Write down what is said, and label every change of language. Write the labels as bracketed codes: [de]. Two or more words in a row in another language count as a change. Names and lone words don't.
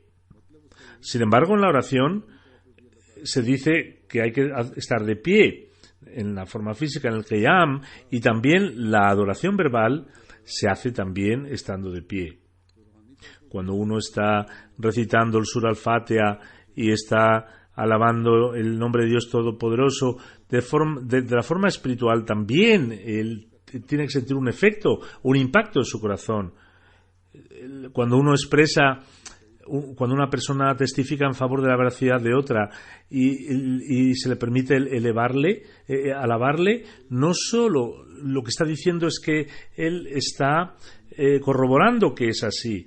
[es] Sin embargo, en la oración se dice que hay que estar de pie en la forma física, en el Qiyam, y también la adoración verbal se hace también estando de pie. Cuando uno está recitando el Surah al-Fatiha y está alabando el nombre de Dios Todopoderoso, de la forma espiritual también él tiene que sentir un efecto, un impacto en su corazón. Cuando uno expresa, cuando una persona testifica en favor de la veracidad de otra y se le permite alabarle, no solo lo que está diciendo es que él está corroborando que es así.